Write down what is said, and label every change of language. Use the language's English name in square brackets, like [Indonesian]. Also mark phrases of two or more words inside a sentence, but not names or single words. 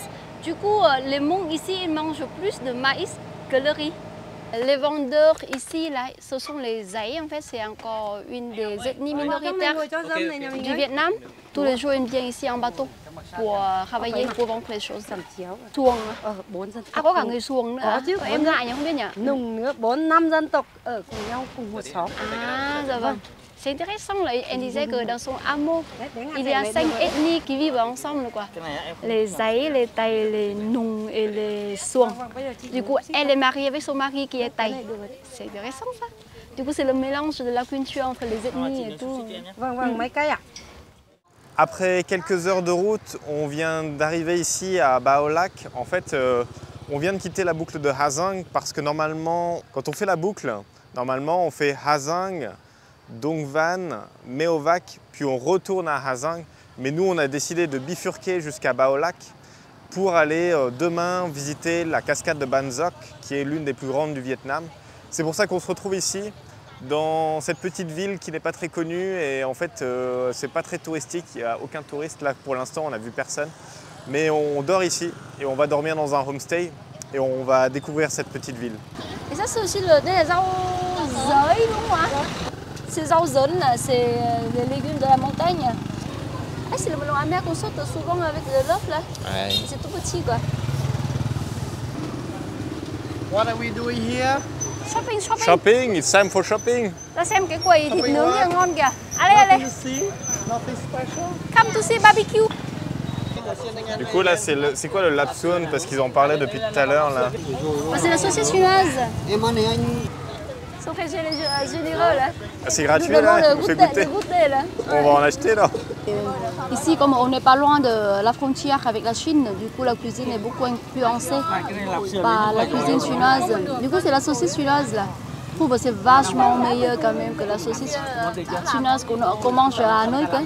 [French] Du coup, les monts ici, ils mangent plus de maïs que le riz. Les vendeurs ici, là, ce sont les Giấy. En fait, c'est encore une des ethnies minoritaires du Vietnam. Tous les jours, ils viennent ici en bateau pour travailler, pour vendre les choses. [Vietnamese] Xuồng. À, có cả người xuồng nữa. Có chứ. Em ngại nhỉ, không biết nhỉ? Nùng nữa, 4-5 dân tộc ở cùng nhau cùng một xóm. Ah, dạ vâng. [French] C'est intéressant, là, elle disait que dans son hameau, il y a 5 ethnies qui vivent ensemble, quoi. Les Giấy, les Tày, les Nùng et les Xuồng. Du coup, elle est mariée avec son mari qui est Tày. C'est intéressant, ça. Du coup, c'est le mélange de la culture entre les ethnies et tout. [Vietnamese] Mấy cây ạ? [French] Après quelques heures de route, on vient d'arriver ici à Bao Lac. En fait, on vient de quitter la boucle de Ha Giang parce que normalement, quand on fait la boucle, normalement on fait Ha Giang, Dong Van, Mèo Vạc, puis on retourne à Ha Giang. Mais nous, on a décidé de bifurquer jusqu'à Bao Lac pour aller demain visiter la cascade de Ban Giok, qui est l'une des plus grandes du Vietnam. C'est pour ça qu'on se retrouve ici, dans cette petite ville qui n'est pas très connue et en fait, c'est pas très touristique, il n'y a aucun touriste. Là, pour l'instant, on n'a vu personne. Mais on dort ici et on va dormir dans un homestay et on va découvrir cette petite ville. Et ça, c'est aussi [Vietnamese] đây là rau dới đúng không ạ? [French] C'est [Vietnamese] rau dấn, [French] c'est les légumes de la montagne. Ah, c'est le melon amer qu'on saute souvent avec le l'œuf là. Ouais. C'est tout petit quoi. [English] What are we doing here? Shopping, shopping. Shopping, it's time for shopping. [Vietnamese] Ra xem cái quầy thịt nướng rất là ngon kìa. [French] Allez, allez. [English] Nothing special? Come to see barbecue. [French] Du coup, là, c'est quoi le lapsuon? Parce qu'ils en parlaient depuis tout à l'heure, là. C'est la saucisse chinoise. [Vietnamese] Em ăn này anh. [French] Ils sont très généreux là. Ah, c'est gratuit, Nous là? demandons On fait de goûter. goûter là. On va en acheter, là. Ici, comme on n'est pas loin de la frontière avec la Chine, du coup la cuisine est beaucoup influencée par la cuisine chinoise. Du coup, c'est la saucisse chinoise là. Je trouve que c'est vachement meilleur quand même que la saucisse chinoise qu'on mange à Hanoï.